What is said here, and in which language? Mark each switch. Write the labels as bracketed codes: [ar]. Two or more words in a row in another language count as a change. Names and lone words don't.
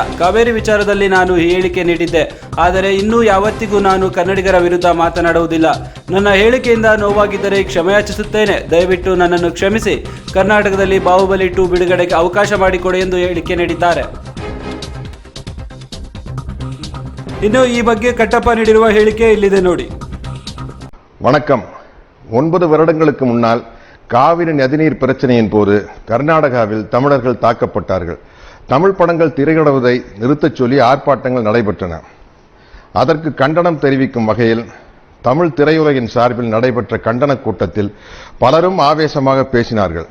[kn] ಕಾವೇರಿ ವಿಚಾರದಲ್ಲಿ ನಾನು ಹೇಳಿಕೆ ನೀಡಿದ್ದೆ, ಆದರೆ ಇನ್ನೂ ಯಾವತ್ತಿಗೂ ನಾನು ಕನ್ನಡಿಗರ ವಿರುದ್ಧ ಮಾತನಾಡುವುದಿಲ್ಲ. ನನ್ನ ಹೇಳಿಕೆಯಿಂದ ನೋವಾಗಿದ್ದರೆ ಕ್ಷಮೆ ಯಾಚಿಸುತ್ತೇನೆ. ದಯವಿಟ್ಟು ನನ್ನನ್ನು ಕ್ಷಮಿಸಿ. ಕರ್ನಾಟಕದಲ್ಲಿ ಬಾಹುಬಲಿ 2 ಬಿಡುಗಡೆಗೆ ಅವಕಾಶ ಮಾಡಿಕೊಡಿ ಎಂದು ಹೇಳಿಕೆ ನೀಡಿದ್ದಾರೆ. ಇನ್ನು ಈ ಬಗ್ಗೆ ಕಟ್ಟಪ್ಪ ನೀಡಿರುವ ಹೇಳಿಕೆ ಇಲ್ಲಿದೆ ನೋಡಿ. [ta] வணக்கம். 9 வருடங்களுக்கு முன்னால் காவிரி நதிநீர் பிரச்சனையின் போது கர்நாடகாவில் தமிழர்கள் தாக்கப்பட்டார்கள். தமிழ் படங்கள் திரையிடுவதை நிறுத்தச் சொல்லி ஆர்ப்பாட்டங்கள் நடைபெற்றன. அதற்கு கண்டனம் தெரிவிக்கும் வகையில் தமிழ் திரையுலகின் சார்பில் நடைபெற்ற கண்டன கூட்டத்தில் பலரும் ஆவேசமாக பேசினார்கள்.